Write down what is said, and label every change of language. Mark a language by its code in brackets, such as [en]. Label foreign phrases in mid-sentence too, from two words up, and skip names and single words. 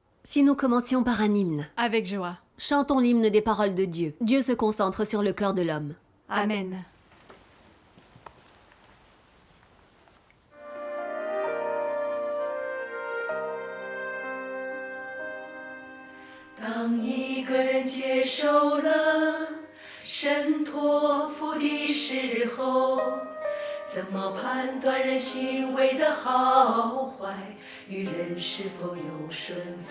[fr] Si nous commencions par un hymne, Avec joie. chantons l'hymne des paroles de Dieu. Dieu se concentre sur le cœur de l'homme. Amen. [zh] 当一个人接受了神托付的时候，怎么判断人行为的好坏，与人是否有顺服？